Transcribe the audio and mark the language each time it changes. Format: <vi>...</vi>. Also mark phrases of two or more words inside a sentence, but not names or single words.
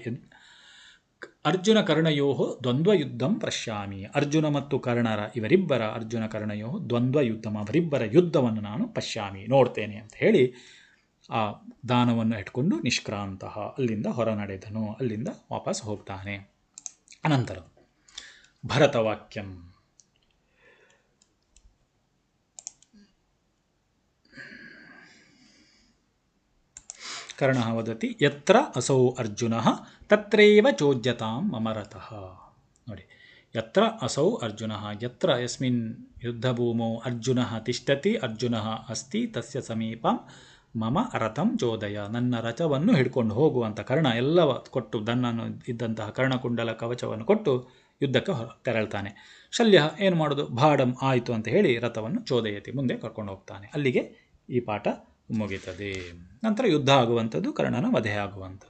<sa>ಅರ್ಜುನ ಕರ್ಣಯೋ ದ್ವಂದ್ವಯುದ್ಧಂ ಪಶ್ಯಾಮಿ,</sa> <kn>ಅರ್ಜುನ ಮತ್ತು ಕರ್ಣರ, ಇವರಿಬ್ಬರ,</kn> <sa>ಅರ್ಜುನ ಕರ್ಣಯೋ ದ್ವಂದ್ವಯುದ್ಧಂ,</sa> <kn>ಅವರಿಬ್ಬರ ಯುದ್ಧವನ್ನು ನಾನು ಪಶ್ಯಾಮಿ, ನೋಡ್ತೇನೆ ಅಂತ ಹೇಳಿ ಆ ದಾನವನ್ನು ಇಟ್ಕೊಂಡು ನಿಷ್ಕ್ರಾಂತಃ, ಅಲ್ಲಿಂದ ಹೊರ ನಡೆದನು, ಅಲ್ಲಿಂದ ವಾಪಸ್ ಹೋಗ್ತಾನೆ. ಅನಂತರ ಭರತವಾಕ್ಯಂ.</kn> <sa>ಕರ್ಣ ವದತಿ ಯತ್ರ ಅಸೌ ಅರ್ಜುನ ತತ್ರೈವ ಚೋದ್ಯತಾಂ ಮಮ ರಥಃ.</sa> <kn>ನೋಡಿ,</kn> <sa>ಯತ್ರ ಅಸೌ ಅರ್ಜುನ, ಯತ್ರ ಯಸ್ಮಿನ್ ಯುದ್ಧಭೂಮೌ ಅರ್ಜುನ ತಿಷ್ಠತಿ, ಅರ್ಜುನ ಅಸ್ತಿ ತಸ್ಯ ಸಮೀಪಂ ಮಮ ರಥಂ ಚೋದಯ,</sa> <kn>ನನ್ನ ರಥವನ್ನು ಹಿಡ್ಕೊಂಡು ಹೋಗುವಂಥ ಕರ್ಣ ಎಲ್ಲವ ಕೊಟ್ಟು, ದನ್ನನ್ನು ಇದ್ದಂತಹ ಕರ್ಣಕುಂಡಲ ಕವಚವನ್ನು ಕೊಟ್ಟು ಯುದ್ಧಕ್ಕೆ ತೆರಳ್ತಾನೆ. ಶಲ್ಯ ಏನು ಮಾಡೋದು, ಭಾಡಂ ಆಯಿತು ಅಂತ ಹೇಳಿ ರಥವನ್ನು ಚೋದಯತಿ, ಮುಂದೆ ಕರ್ಕೊಂಡು ಹೋಗ್ತಾನೆ. ಅಲ್ಲಿಗೆ ಈ ಪಾಠ ಮುಗಿತದೆ. ನಂತರ ಯುದ್ಧ ಆಗುವಂಥದ್ದು, ಕರ್ಣನ ವಧೆ ಆಗುವಂಥದ್ದು.</kn>